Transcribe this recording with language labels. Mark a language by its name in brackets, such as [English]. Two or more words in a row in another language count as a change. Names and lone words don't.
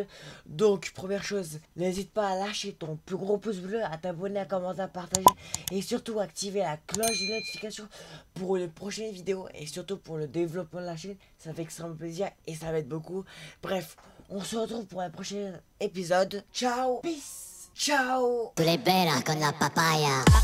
[French] Donc, première chose, n'hésite pas à lâcher ton plus gros pouce bleu, à t'abonner, à commenter, à partager. Et surtout, activer la cloche de notification pour les prochaines vidéos. Et surtout pour le développement de la chaîne. Ça fait extrêmement plaisir et ça m'aide beaucoup. Bref, on se retrouve pour un prochain épisode. [Italian] Ciao, peace, ciao. Tu l'es bella con la papaya.